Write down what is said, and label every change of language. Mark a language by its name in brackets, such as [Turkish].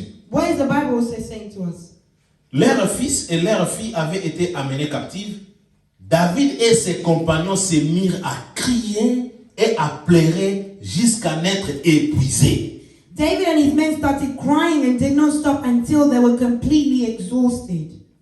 [English] What is the Bible also saying to us? [French] Leurs fils et leurs filles avaient été amenés captifs. David et ses compagnons se mirent à crier et à pleurer jusqu'à n'être épuisés. [English] David and his men started crying and did not stop until they were completely exhausted.